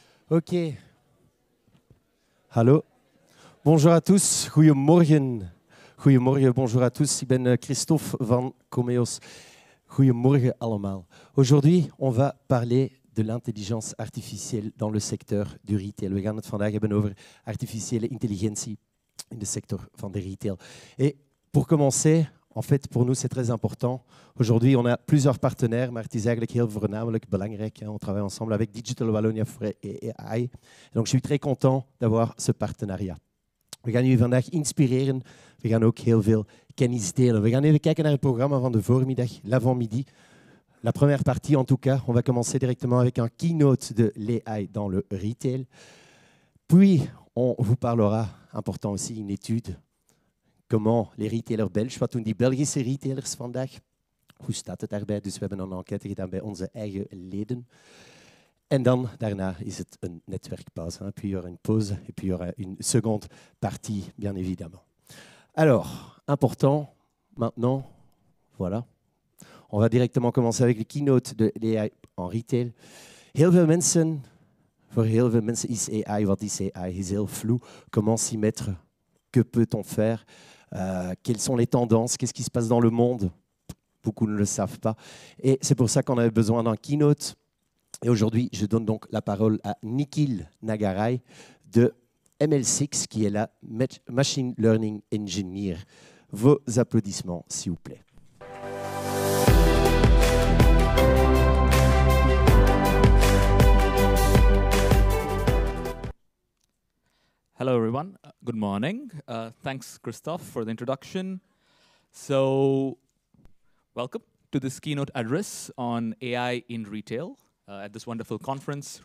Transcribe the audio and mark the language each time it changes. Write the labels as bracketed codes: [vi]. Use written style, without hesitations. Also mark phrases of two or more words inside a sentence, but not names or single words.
[nl] Ok. Hallo. [fr] Bonjour à tous. [nl] Goedemorgen. Goedemorgen, [fr] bonjour à tous. [nl] Ik ben Christophe van Comeos. Goedemorgen allemaal. [fr] Aujourd'hui, on va parler de l'intelligence artificielle dans le secteur du retail. [nl] We gaan het vandaag hebben over artificiële intelligentie in de sector van de retail. [fr] Et pour commencer, en fait, pour nous, c'est très important. Aujourd'hui, on a plusieurs partenaires, [nl] maar het is eigenlijk heel voornamelijk belangrijk. [fr] On travaille ensemble avec Digital Wallonia et AI. Donc, je suis très content d'avoir ce partenariat. [nl] We gaan jullie vandaag inspireren. We gaan ook heel veel kennis delen. We gaan even kijken naar het programma van de voormiddag, [fr] l'avant-midi. La première partie, en tout cas, on va commencer directement avec un keynote de l'AI dans le retail. Puis, on vous parlera, important aussi, une étude, comment les retailers belges, [nl] wat doen die Belgische retailers vandaag? Hoe staat het daarbij? Dus we hebben een enquête gedaan bij onze eigen leden. En dan, daarna is het een netwerkpauze. [fr] Puis il y aura une pause et puis il y aura une seconde partie, bien évidemment. Alors, important, maintenant, voilà. On va directement commencer avec le keynote de l'AI en retail. [nl] Voor heel veel mensen is AI, wat is AI, is heel flou. [fr] Comment s'y mettre? Que peut-on faire? Quelles sont les tendances? Qu'est-ce qui se passe dans le monde? Beaucoup ne le savent pas. Et c'est pour ça qu'on avait besoin d'un keynote. Et aujourd'hui, je donne donc la parole à Nikhil Nagaraj de ML6, qui est la [en] Machine Learning Engineer. [fr] Vos applaudissements, s'il vous plaît. [en] Hello, everyone. Good morning. Thanks, Christophe, for the introduction. So, welcome to this keynote address on AI in retail at this wonderful conference.